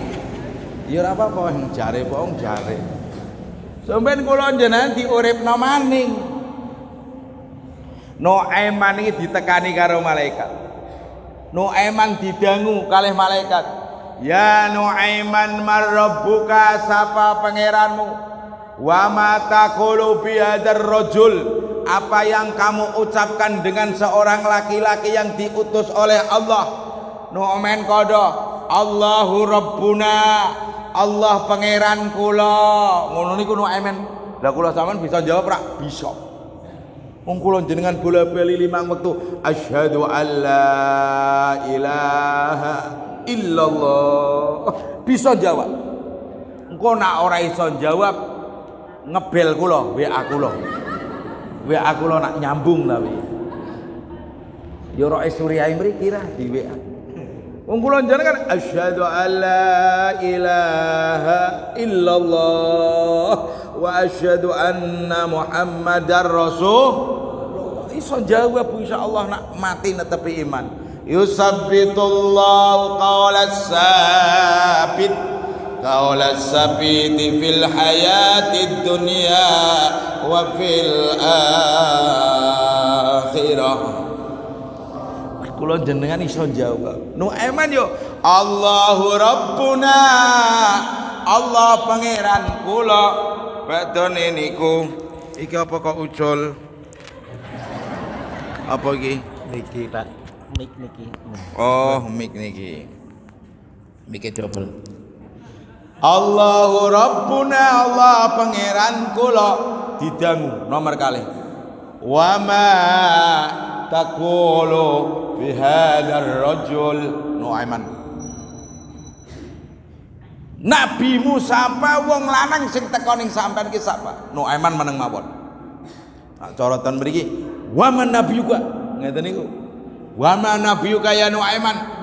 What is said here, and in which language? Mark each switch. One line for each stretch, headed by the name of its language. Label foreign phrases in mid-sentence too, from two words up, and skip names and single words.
Javanese: Ya ora apa-apa jare wong jare. Sampeyan kula njenengan diuripno maning. Nuaiman iki ditekani karo malaikat. Nuaiman didangu kalih malaikat.
Arabic: يا نعيمان من ربك,
Javanese: sapa pangeranmu?
Arabic: وما تقول بهذا الرجل,
Indonesian: apa yang kamu ucapkan dengan seorang laki-laki yang diutus oleh Allah?
Javanese: Nuaiman kodo,
Arabic: الله ربنا,
Javanese: Allah pangeran kula. Ngono niku Nuaiman. Lah kula sampean bisa jawab ra? Bisa. Wong kula jenengan bola-bali 5 wektu
Arabic: أشهد أن لا إله إلا الله.
Javanese: Bisa jawab. Engko nak ora iso jawab ngebel kula, WA kula. WA kula nak nyambung tapi. Ya ora suriyae mriki ra di WA. Wong kula jenengan
Arabic: أشهد أن لا إله إلا الله وأشهد أن محمدا رسول.
Javanese: Iso jawab insyaallah nak mati netepi iman.
Arabic: يثبت الله القول الثابت في الحياة الدنيا وفي الآخرة.
Javanese: Kula jenengan iso jawab. Nuaiman yo
Arabic: الله ربنا,
Javanese: Allah pangeran kula. Badone niku iki apa kok ucul? Apa iki? Niki Pak, mik niki. Oh, mik niki. Mikir double.
Arabic: الله ربنا,
Javanese: Allah pangeran kula didangu nomor kali.
Arabic: وما تقول بهذا الرجل نعيمان.
Javanese: Nabi Musa apa wong lanang sing teko ning sampean ki sapa? Nuaiman meneng mawon. Nah, corotan mriki
Arabic: ومن نبيك
Javanese: ngeten niku.
Arabic: ومن نبيك يا نعيمان.